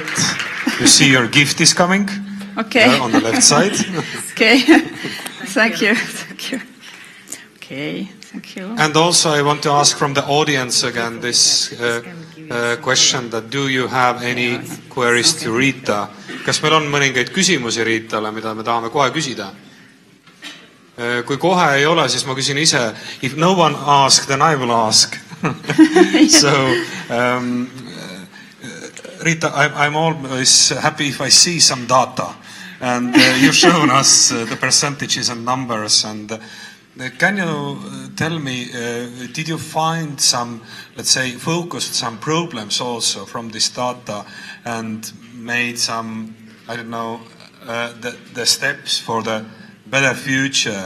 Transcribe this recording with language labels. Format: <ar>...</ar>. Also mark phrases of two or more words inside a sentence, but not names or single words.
<en>You see your gift is coming. Okay. On the left side. Okay. Thank you. Thank you. Okay. Thank you. And also I want to ask from the audience again this question that do you have any queries to Riitta?</en> <et>Kas meil on mõningaid küsimusi Riittale, mida me tahame kohe küsida? Kui kohe ei ole, siis ma küsin ise.</et> <en>If no one asks, then I will ask. So, Riitta, I'm always happy if I see some data. And you've shown us the percentages and numbers. And can you tell me, did you find some, let's say, focused some problems also from this data and made some, I don't know, the steps for the better future?</en>